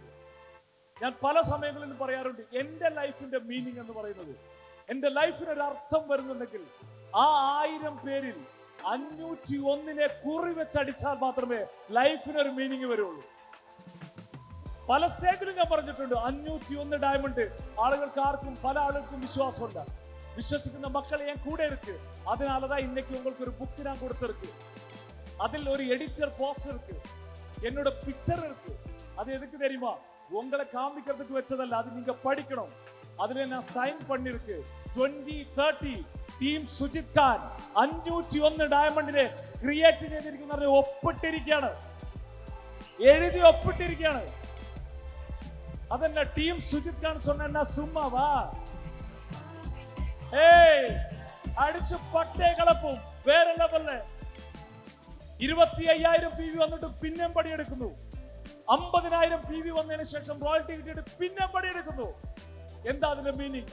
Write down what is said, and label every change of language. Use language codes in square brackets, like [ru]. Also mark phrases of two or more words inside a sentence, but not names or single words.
[ml] ഞാൻ പല സമയങ്ങളിലും പറയാറുണ്ട്, എന്റെ ലൈഫിന്റെ മീനിങ് എന്ന് പറയുന്നത്, എന്റെ ലൈഫിന് ഒരു അർത്ഥം വരുന്നുണ്ടെങ്കിൽ ആ 1000 പേരിൽ 501 കുറി വെച്ചടിച്ചാൽ മാത്രമേ ലൈഫിനൊരു മീനിങ് വരുള്ളൂ. പല സ്റ്റേജിലും ഞാൻ പറഞ്ഞിട്ടുണ്ട്, 501 ഡയമണ്ട് ആളുകൾക്ക് ആർക്കും, പല ആളുകൾക്കും വിശ്വാസമുണ്ട്. വിശ്വസിക്കുന്ന മക്കൾ എൻ കൂടെ இருக்கு. [ta] அதனாலதான் இன்னைக்கு உங்களுக்கு ஒரு புக் நான் கொடுத்திருக்கு. அதில் ஒரு [en] editor poster [ta] இருக்கு, என்னோட பிக்சர் இருக்கு. அது எதுக்கு தெரியுமா? உங்களை காமிக்கிறதுக்கு வச்சதல்ல, அது நீங்க படிக்கணும். அதுல நான் சைன் பண்ணிருக்கு. [ml] 2030 ടീം സുജിത് ഖാൻ 501 ഡയമണ്ടിനെ ക്രിയേറ്റ് ചെയ്തിരിക്കുന്നത് ഒപ്പിട്ടിരിക്കുകയാണ്, എഴുതി ഒപ്പിട്ടിരിക്കുകയാണ്. അതെന്നാ ടീം സുജിത് ഖാൻ [ta] சொன்னா சும்மாவா? [ml] ഏയ്, അടിച്ചു പട്ടേ കളപ്പും വേറെ ലെവലില്. 25,000 PV വന്നിട്ട് പിന്നെയും പടിയെടുക്കുന്നു. 50,000 PV വന്നതിന് ശേഷം റോയൽറ്റി കിട്ടിയിട്ട് പിന്നെ പടിയെടുക്കുന്നു. എന്താ അതിന്റെ മീനിങ്?